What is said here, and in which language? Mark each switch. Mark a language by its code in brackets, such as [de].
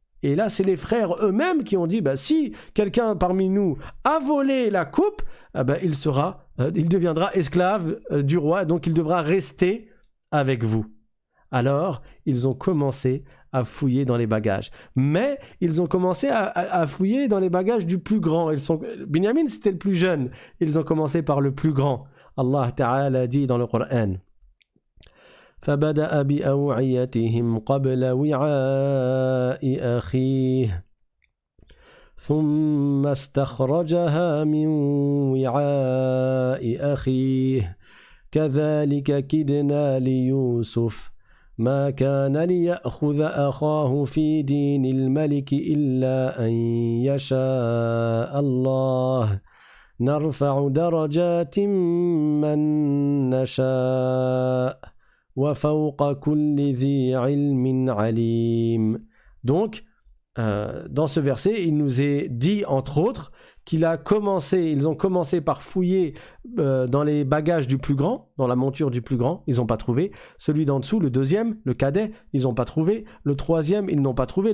[fr] Et là, c'est les frères eux-mêmes qui ont dit, si quelqu'un parmi nous a volé la coupe, il deviendra esclave du roi, donc il devra rester avec vous. Alors, ils ont commencé à fouiller dans les bagages. Mais ils ont commencé à fouiller dans les bagages du plus grand. Binyamin, c'était le plus jeune. Ils ont commencé par le plus grand. Allah Ta'ala dit dans le Coran, [ar] فَبَدَأَ بِأَوْعِيَتِهِمْ قَبْلَ وِعَاءِ أَخِيهِ ثُمَّ اسْتَخْرَجَهَا مِنْ وِعَاءِ أَخِيهِ كَذَلِكَ كِدْنَا لِيُوسُفَ ما كان ليأخذ أخاه في دين الملك إلا أن يشاء الله نرفع درجات من نشاء وفوق كل ذي علم عليم. [fr] Donc, dans ce verset, il nous est dit, entre autres, ils ont commencé par fouiller dans les bagages du plus grand, dans la monture du plus grand, ils n'ont pas trouvé. Celui d'en dessous, le deuxième, le cadet, ils n'ont pas trouvé. Le troisième, ils n'ont pas trouvé.